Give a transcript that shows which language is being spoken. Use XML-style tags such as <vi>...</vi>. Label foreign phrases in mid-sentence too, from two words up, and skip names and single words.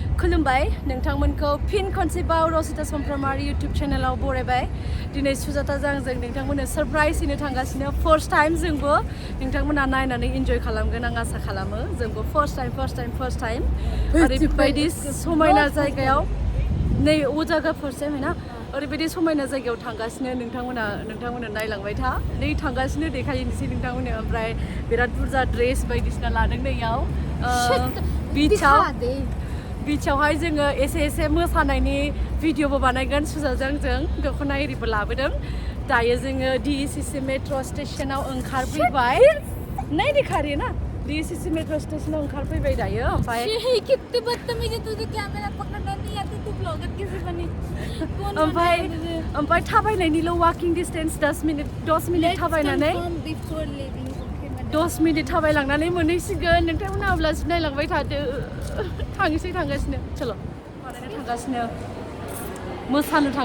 <brx>खुलुमबाय नोंथांमोनखौ फिन खनसेबाव रसिता समफ्रामारि YouTube चेनेलाव बरायबाय दिनै सुजाताजों आंजों नोंथांमोननो सरप्राइज होनो थांगासिनो</brx> <en>first time</en> <brx>जोंबो नोंथांमोना नायनानै इन्जय खालामगोन आं आसा खालामो जोंबो</brx> <en>first time</en> <brx>ओरैबायदि समायना जायगायाव नै ओ जायगा</brx> <en>first time</en> <brx>हैना ओरैबायदि समायना जायगायाव थांगासिनो नोंथांमोना नायलांबाय था नै थांगासिनो देखायनोसै नोंथांमोननो ओमफ्राय बिराद बुरजा ड्रेस बायदिसिना लादों नैयाव बिचावहाय जोङो एसे मोसानायनि भिडिअबो बानायगोन सुजाजों जों दख'ना एरिबो लाबोदों दायो जोङो DECC मेट्र' स्टेशनाव ओंखारफैबाय</brx> <hi>नहीं दिखा रही है ना</hi> <brx>DECC मेट्र' स्टेशनाव ओंखारफैबाय दायो ओमफ्राय</brx> <hi>कितने बदतमीज है तुझे कैमरा पकड़ना नहीं आती तू ब्लॉगर कैसे बनी</hi> <brx>ओमफ्राय थाबायनायनिल'</brx> <en>walking distance</en> <brx>10 मिनिट थाबायनानै 10 मिनिट थाबायलांनानै मोनहैसिगोन नोंथांमोना अब्लासो नायलांबाय थादो थांगासिनो चलो बानायनो थांगासिनो मोसानो</brx>